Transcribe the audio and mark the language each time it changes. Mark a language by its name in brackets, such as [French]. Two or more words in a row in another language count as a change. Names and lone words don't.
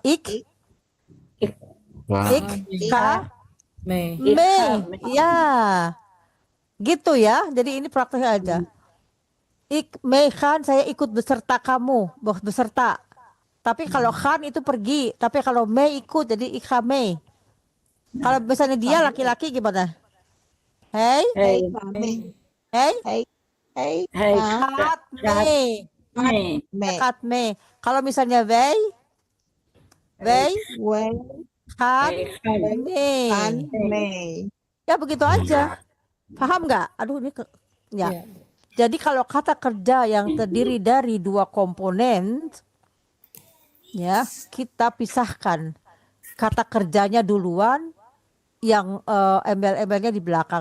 [Indonesian] Me. Ya, gitu ya. Jadi ini prakteknya aja. Meegaan, saya ikut beserta kamu, beserta. Tapi kalau kan itu pergi. Tapi kalau me ikut, jadi [Dutch] ik ga mee. [Indonesian] Kalau misalnya dia laki-laki gimana? [Dutch] Hey, Gaat mee. [Indonesian] Kalau misalnya [Dutch] wij gaan mee. [Indonesian] Ya begitu aja. Paham nggak? Aduh ini ya. Jadi kalau kata kerja yang terdiri dari dua komponen, ya kita pisahkan. Kata kerjanya duluan, yang embel-embelnya di belakang.